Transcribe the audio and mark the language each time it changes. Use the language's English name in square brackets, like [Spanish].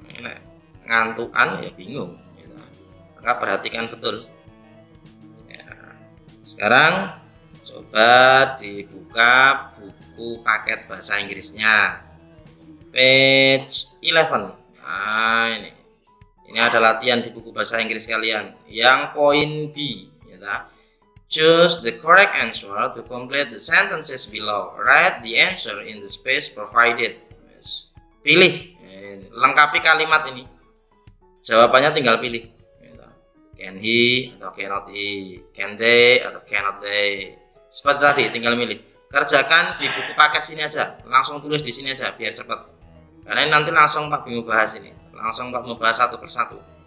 [Indonesian] Ini ngantukan ya bingung. Maka perhatikan betul. Ya. Sekarang coba dibuka buku paket bahasa Inggrisnya, page 11. Nah ini ada latihan di buku bahasa Inggris kalian. Yang poin B, [English] choose the correct answer to complete the sentences below. Write the answer in the space provided. [Indonesian] Pilih, lengkapi kalimat ini. Jawabannya tinggal pilih. [English] Can he atau cannot he, can they atau cannot they. [Indonesian] Seperti tadi, tinggal milih. Kerjakan di buku paket sini aja, langsung tulis di sini aja biar cepat. Karena ini nanti langsung Pak Bimo bahas ini, langsung Pak Bimo bahas satu persatu.